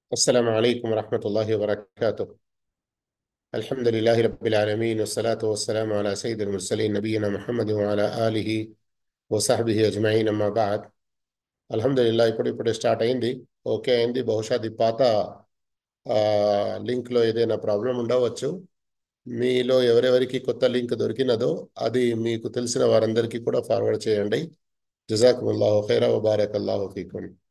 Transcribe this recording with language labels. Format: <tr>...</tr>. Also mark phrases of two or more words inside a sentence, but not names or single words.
<ar>السلام عليكم ورحمة الله وبركاته. الحمد لله رب العالمين والصلاة والسلام على سيد المرسلين نبينا محمد وعلى آله وصحبه أجمعين أما بعد.</ar> <te>అల్హమ్దులిల్లాహ్ ఇప్పుడు స్టార్ట్ అయింది. ఓకే అయింది. బహుశా అది పాత లింక్లో ఏదైనా ప్రాబ్లం ఉండవచ్చు. మీలో ఎవరెవరికి కొత్త లింక్ దొరికినదో అది మీకు తెలిసిన వారందరికీ కూడా ఫార్వర్డ్ చేయండి.</te> <ar>جزاكم الله خيرا وبارك الله فيكم.</ar>